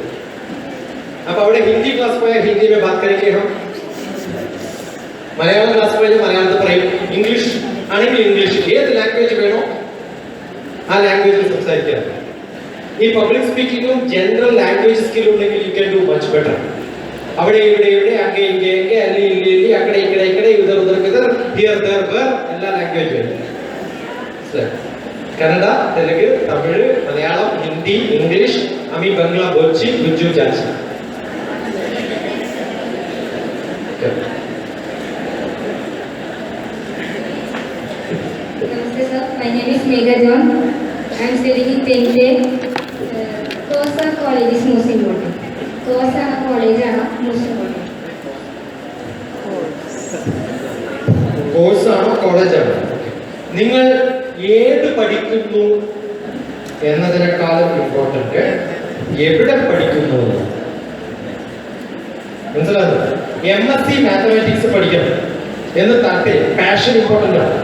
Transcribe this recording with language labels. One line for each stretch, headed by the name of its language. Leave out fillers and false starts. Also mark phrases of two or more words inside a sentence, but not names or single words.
Malayalam: അപ്പൊ അവിടെ ഹിന്ദി ക്ലാസ് പോയാൽ ഹിന്ദി
Hindi: में बात करेंगे हम,
Malayalam: മലയാളം ക്ലാസ് പോയാൽ മലയാളത്തിൽ പറയും, ഇംഗ്ലീഷ് ആണെങ്കിൽ ഇംഗ്ലീഷ്, ഏത് ലാംഗ്വേജ് വേണോ ആ ലാംഗ്വേജിൽ സംസാരിക്കാം. ഈ
English: public speakingum general language skillum
Malayalam: ഉണ്ടെങ്കിൽ
English: you can do much better.
Malayalam: അവിടെ ഇവിടെ അങ്ങേ ഇங்கே
Kannada: ಅಲ್ಲಿ ಇಲ್ಲಿ
Telugu: అక్కడ ఇక్కడ
Malayalam: ಉದರ್
English: here there where
Malayalam: എല്ലാ ലാംഗ്വേജ് വേണം. കന്നഡ, തെലുങ്ക്, തമിഴ്, മലയാളം, ഹിന്ദി, ഇംഗ്ലീഷ്,
Bangla: আমি বাংলা বলছি, বুঝু যাচ্ছে.
English: Namaste sir, my name is Megha John. I am studying in 10th A. Kosa college is most important. Kosa college
Malayalam: ആണ്
English: most important.
Malayalam: കോഴ്സ് ആണോ കോളേജാണോ? നിങ്ങൾ ഏത് പഠിക്കുന്നു എന്നതിനേക്കാളും ഇമ്പോർട്ടന്റ് എവിടെ പഠിക്കുന്നു? മനസ്സിലാകുന്നു? MSc മാത്തമാറ്റിക്സ് പഠിക്കണം എന്ന് താല്പര്യം, പാഷൻ ഇമ്പോർട്ടൻ്റ് ആണ്.